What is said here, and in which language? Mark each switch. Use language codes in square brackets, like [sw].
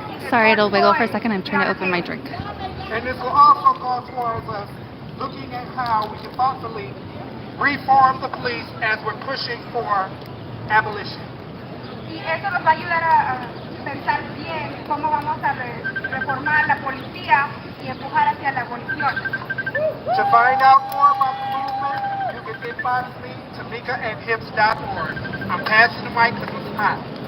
[en] Sorry, it'll wiggle for a second. I'm trying to open my drink. And this will also go towards us looking at how we can thoughtfully reform the police as we're pushing for abolition. [es] Y eso nos va a ayudar a pensar bien cómo vamos a reformar la policía y empujar hacia la abolición. [en] To find out more about the movement, you can inbox me, Tamika@hips.org. I'm passing the mic because it's hot.